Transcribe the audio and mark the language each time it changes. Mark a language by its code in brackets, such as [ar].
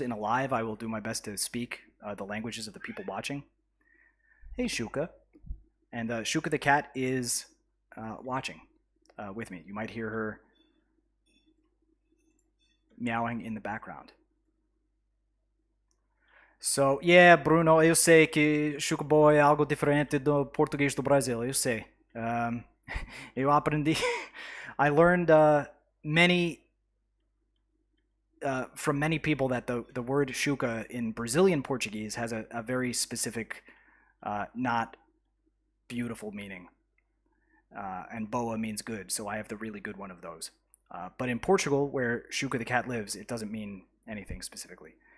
[en] In a live, I will do my best to speak the languages of the people watching. Hey, Xuca. And Xuca the cat is watching with me. You might hear her meowing in the background. [pt] So, yeah, Bruno, eu sei que Xucaboa é algo diferente do português do Brasil, eu sei. Eu aprendi... [en] I learned from many people that the word Xuca in Brazilian Portuguese has a very specific, not beautiful meaning. And boa means good, so I have the really good one of those. But in Portugal, where Xuca the cat lives, it doesn't mean anything specifically.